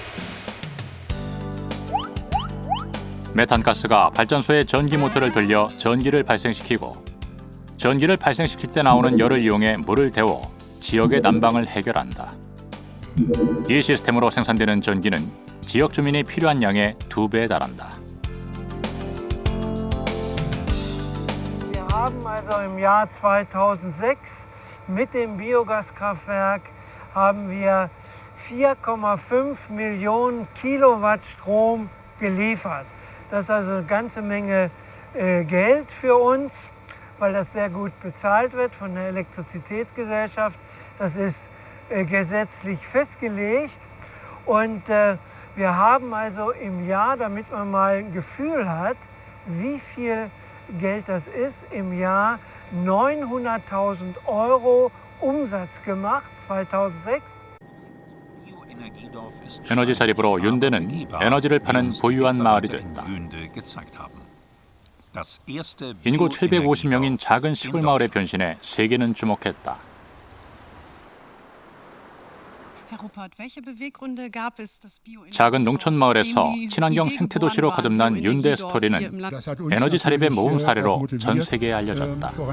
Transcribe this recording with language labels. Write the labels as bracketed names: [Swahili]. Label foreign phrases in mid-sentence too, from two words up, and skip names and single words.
[Korean] 메탄가스가 발전소의 전기 모터를 돌려 전기를 발생시키고, 전기를 발생시킬 때 나오는 열을 이용해 물을 데워 지역의 난방을 해결한다. 이 시스템으로 생산되는 전기는 지역 주민이 필요한 양의 2배에 달한다. [German] haben also im Jahr 2006 mit dem Biogaskraftwerk haben wir 4,5 Millionen Kilowatt Strom geliefert. Das ist also eine ganze Menge Geld für uns, weil das sehr gut bezahlt wird von der Elektrizitätsgesellschaft. Das ist gesetzlich festgelegt und wir haben also im Jahr, damit man mal ein Gefühl hat, wie viel Geld das ist, im Jahr 900.000 € Umsatz gemacht, 2006. [Korean] 에너지 자립으로 윤대는 에너지를 파는 부유한 마을이 됐다. 인구 750명인 작은 시골 마을의 변신에 세계는 주목했다. 작은 농촌 마을에서 친환경 생태도시로 거듭난 윤대 스토리는 에너지 자립의 모범 사례로 전 세계에 알려졌다.